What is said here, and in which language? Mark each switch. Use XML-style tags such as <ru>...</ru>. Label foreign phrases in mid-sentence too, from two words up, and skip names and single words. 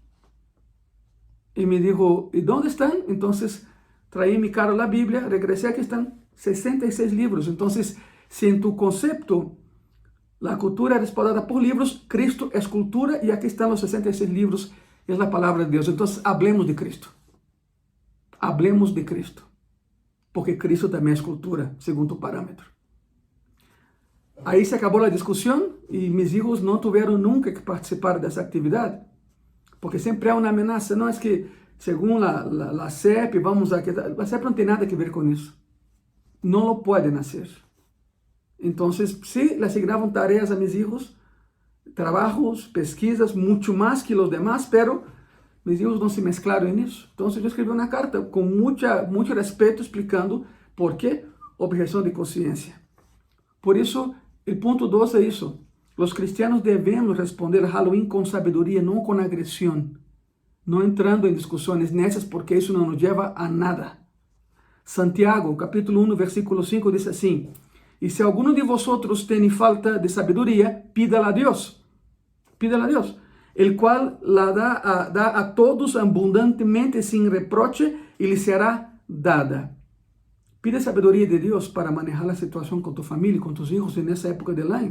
<pt>E me dijo: e onde estão? Então,</pt> <es>traí mi carro</es> <pt>a Bíblia, regressei, aqui estão 66 livros. Então, se em tu conceito a cultura é respaldada por livros, Cristo é cultura, e aqui estão os 66 livros, é a palavra de Deus. Então,</pt> <es>hablemos de Cristo. Hablemos de Cristo.</es> <pt>Porque Cristo também é cultura, segundo o parâmetro. Aí se acabou a discussão e meus filhos não tiveram nunca que participar dessa atividade, porque sempre há uma ameaça. Não é que, segundo a CEP, a CEP não tem nada a ver com isso. Não lo podem fazer. Então, sí, le asignavam tareas a meus filhos, trabajos, pesquisas, muito mais que os demás, pero meus filhos não se mesclaram nisso. Então, eu escrevi uma carta com muito respeito, explicando por que objeção de consciência. Por isso, o ponto 2 é isso. Os cristianos devemos responder a Halloween com sabedoria, não com agressão. Não entrando em discussões nessas, porque isso não nos leva a nada.</pt> <es>Santiago, capítulo 1, versículo 5,</es> <pt>diz assim: e se</pt> <es>alguno de vosotros tiene falta de sabiduría, pídala a Dios. Pídala a Dios, el cual la da a todos abundantemente sin reproche y le será dada. Pide sabiduría de Dios para manejar la situación con tu familia y con tus hijos en esa época del año.</es>